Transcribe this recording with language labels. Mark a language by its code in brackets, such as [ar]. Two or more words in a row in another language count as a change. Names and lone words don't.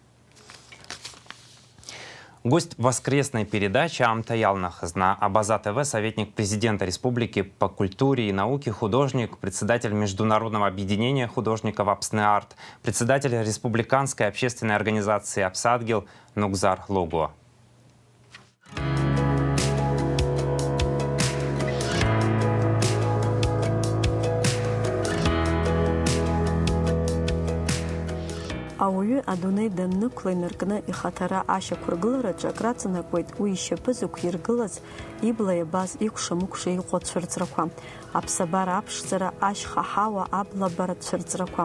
[ru] Гость воскресной передачи Амта Ялнахыз на Абаза ТВ, советник президента республики по культуре и науке, художник, председатель Международного объединения художников Апснеарт, председатель республиканской общественной организации Апсадгил Нукзар Логуа. [ab] Ауаҩы адунеи даннықәланаркны ихаҭара ашьақәыргылараҿы акраҵанакуеит уи ишьапы зықәиргылаз ибла иабаз икәша-мыкәша иҟоу ацәырҵрақәа, аԥсабара аԥшӡара, ашьха ҳауа аблабара цәырҵрақәа.